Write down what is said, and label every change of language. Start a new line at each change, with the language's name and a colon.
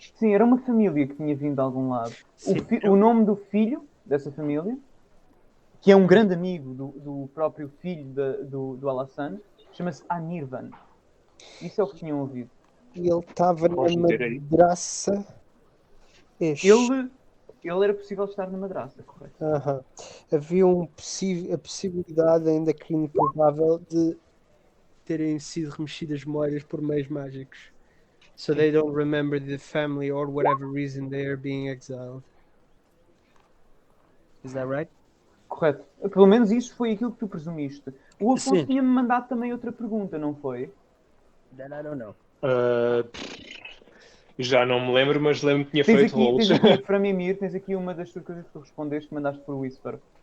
Portuguese: Sim, era uma família que tinha vindo de algum lado. O nome do filho dessa família, que é um grande amigo do próprio filho do Alassane, chama-se Anirvan. Isso é o que tinham ouvido. E ele estava na madraça. Ele era possível estar na madraça, correto? Havia a possibilidade, ainda que improvável, de terem sido remexidas memórias por meios mágicos.
English: So they don't remember the family or whatever reason they are being exiled. Is that right?
Portuguese: Correto. Pelo menos isso foi aquilo que tu presumiste. O Afonso Sim. tinha-me mandado também outra pergunta, não foi?
English: That I don't know.
Portuguese: Já não me lembro, mas lembro que tinha Tens feito aqui, rolos. tens aqui, para Mimir, tens aqui uma das tuas coisas que tu respondeste que mandaste por Whisper.